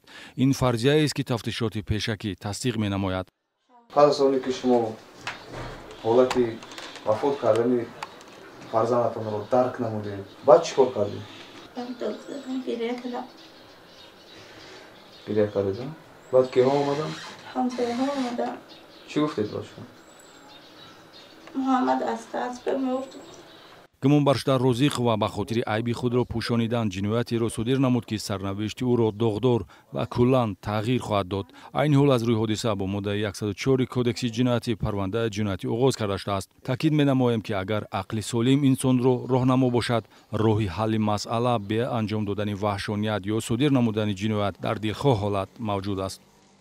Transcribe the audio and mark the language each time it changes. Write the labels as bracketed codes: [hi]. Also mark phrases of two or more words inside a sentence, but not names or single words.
[tg] ин фарзияест ки тафтишоти пешакӣ тасдиқ менамояд. пас аз оне ки шумо ҳолати вафот кардани фарзандатонро дарк намудед, баъд чӣ кор кардед? гирия кардед? баъд киҳо омаданд? [fa] چی گفتید باشون؟ محمد استاذ بمرد. [tg] гумонбар шуда Розиқова ба хотири айби худро пӯшонидан ҷиноятеро содир намуд ки сарнавишти ӯро доғдор ва куллан тағйир хоҳад дод. айни ҳол аз рӯи ҳодиса бо моддаи 104 кодекси ҷиноятӣ парвандаи ҷиноятӣ оғоз карда шудааст. таъкид менамоем ки агар ақли солим инсонро роҳнамо бошад, роҳи ҳалли масъала бе анҷом додани ваҳшоният ё содир намудани ҷиноят дар дилхоҳ ҳолат мавҷуд аст.